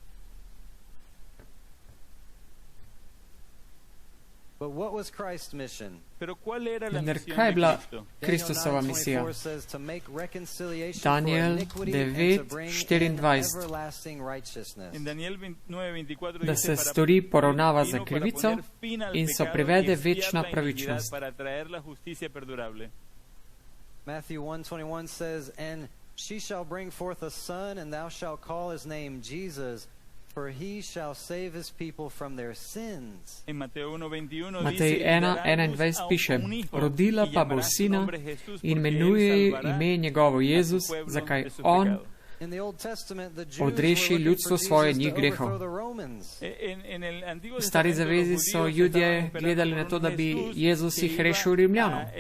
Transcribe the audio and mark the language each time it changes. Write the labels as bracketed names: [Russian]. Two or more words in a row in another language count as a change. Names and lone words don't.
[Slovenian] Vendar kaj je bila Kristusova misija? Daniel 9:24, da se stori poravnava za krivico in se privede večna pravičnost. [English] Matthew 1:21 says, and she shall bring forth a son, and thou shalt call his name Jesus, for he shall save his people from their sins. [Slovenian] Matej 1:21 piše, rodila pa bo sina in imenuje ime njegovo Jezus, zakaj on odreši ljudstvo svoje njih grehov. V stari zavezi so Judje gledali na to, da bi Jezus jih rešil Rimljanov.